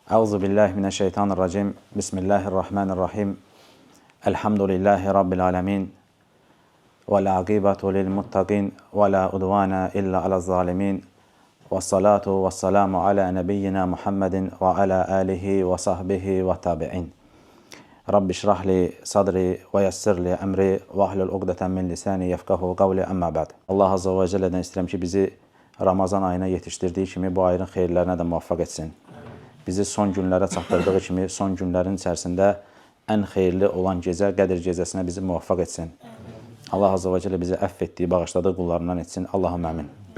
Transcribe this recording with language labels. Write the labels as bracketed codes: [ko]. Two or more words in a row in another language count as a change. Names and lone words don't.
[ar] أعوذ بالله من الشيطان الرجيم بسم الله الرحمن الرحيم. الحمد لله رب العالمين والعاقبة للمتقين ولا عدوان إلا على الظالمين. والصلاة والسلام على نبينا محمد وعلى آله وصحبه وتابعين. رب اشرح لي صدري ويسر لي أمري واحلل عقدة من لساني يفقهوا قولي أما بعد. [az] Allah [ar] عز وجل'den [az] istəyirəm ki, bizi Ramazan ayına yetişdirdiyi kimi bu ayın xeyirlərinə də muvaffaq etsin. Bizi son günlərə çatdırdığı kimi son günlərin içərisində ən xeyirli olan gecə, Qədir gecəsinə bizi muvaffaq etsin. Allah [ar] عز وجل [az] bizi əff etdiyi, bağışladığı qullarından etsin. [ar] اللهم آمين.